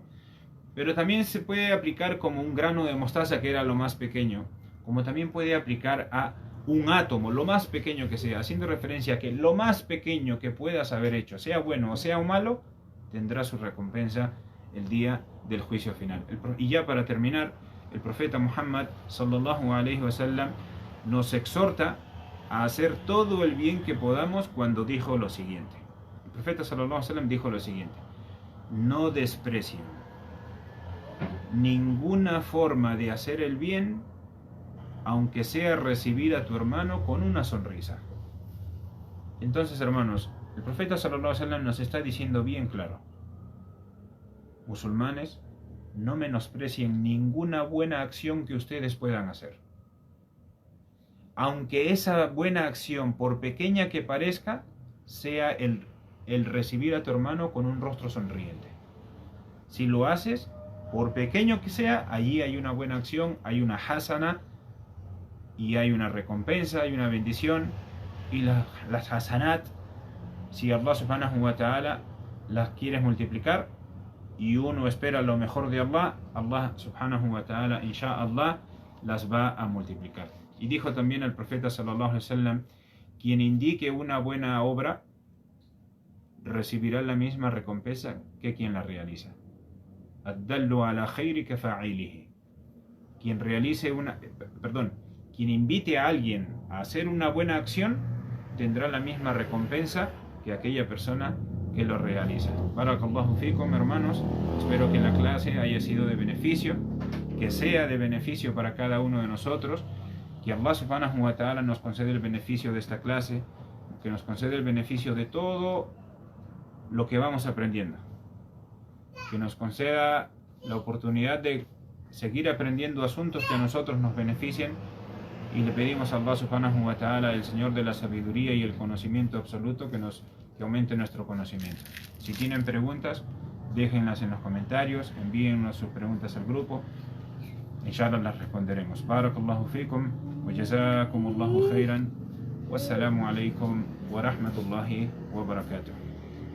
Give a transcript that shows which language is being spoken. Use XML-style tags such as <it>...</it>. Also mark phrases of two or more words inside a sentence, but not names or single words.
<es>Pero también se puede aplicar como un grano de mostaza, que era lo más pequeño, como también puede aplicar a un átomo, lo más pequeño que sea, haciendo referencia a que lo más pequeño que puedas haber hecho, sea bueno o sea malo, tendrá su recompensa el día del juicio final. Y ya para terminar, el profeta Muhammad</es> <ar>صلى الله عليه وسلم</ar> <es>nos exhorta a hacer todo el bien que podamos cuando dijo lo siguiente. El profeta</es> <ar>صلى الله عليه وسلم</ar> <es>dijo lo siguiente: no desprecien ninguna forma de hacer el bien, aunque sea recibir a tu hermano con una sonrisa. Entonces, hermanos, el profeta</es> <ar>صلى الله عليه وسلم</ar> <es>nos está diciendo bien claro: musulmanes, no menosprecien ninguna buena acción que ustedes puedan hacer. Aunque esa buena acción, por pequeña que parezca, sea el recibir a tu hermano con un rostro sonriente. Si lo haces, por pequeño que sea, allí hay una buena acción, hay una hasana, y hay una recompensa, hay una bendición. Y las hasanat, si Allah</es> <ar>سبحانه وتعالى</ar> <es>las quiere multiplicar, y uno espera lo mejor de Allah, Allah</es> <ar>سبحانه وتعالى,</ar> <es>insha'Allah, las va a multiplicar. Y dijo también el profeta</es> <ar>صلى الله عليه وسلم:</ar> <es>quien indique una buena obra recibirá la misma recompensa que quien la realiza.</es> <ar>الدال على الخير كفاعله.</ar> <es>Quien quien invite a alguien a hacer una buena acción tendrá la misma recompensa que aquella persona que lo realiza.</es> <ar>بارك الله فيكم,</ar> <es>hermanos. Espero que la clase haya sido de beneficio, que sea de beneficio para cada uno de nosotros, que Allah</es> <ar>سبحانه وتعالى</ar> <es>nos concede el beneficio de esta clase, que nos concede el beneficio de todo lo que vamos aprendiendo, que nos conceda la oportunidad de seguir aprendiendo asuntos que a nosotros nos beneficien, y le pedimos a Allah</es> <ar>سبحانه وتعالى,</ar> <es>el Señor de la sabiduría y el conocimiento absoluto, que aumente nuestro conocimiento. Si tienen preguntas, déjenlas en los comentarios, envíennos sus preguntas al grupo, inshallah las responderemos.</es> <ar>بارك الله فيكم وجزاكم الله خيرا. والسلام عليكم ورحمة الله وبركاته.</ar>